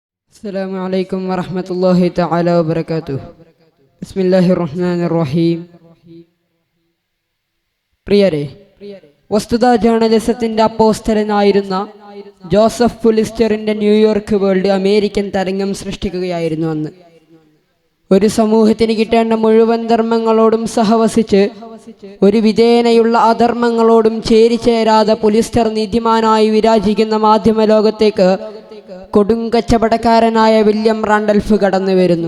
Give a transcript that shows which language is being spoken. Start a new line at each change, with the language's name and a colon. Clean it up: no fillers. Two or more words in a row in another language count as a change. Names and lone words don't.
Arabic: السلام عليكم ورحمة الله تعالى وبركاته. بسم الله الرحمن الرحيم.
Malayalam: പ്രിയരെ, വസ്തുതാ ജേർണലിസത്തിന്റെ അപ്പോസ്തലനായിരുന്ന ജോസഫ് പുലിസ്റ്ററിന്റെ ന്യൂയോർക്ക് വേൾഡ് അമേരിക്കൻ തരംഗം സൃഷ്ടിക്കുകയായിരുന്നു അന്ന്. ഒരു സമൂഹത്തിന് കിട്ടേണ്ട മുഴുവൻ ധർമ്മങ്ങളോടും സഹവസിച്ച് ഒരു വിധേനയുള്ള അധർമ്മങ്ങളോടും ചേരിചേരാതെ പുലിസ്റ്റർ നീതിമാനായി വിരാജിക്കുന്ന മാധ്യമ ലോകത്തേക്ക് കൊടുങ്കച്ചവടക്കാരനായ വില്യം റാൻഡൽഫ് കടന്നു വരുന്നു.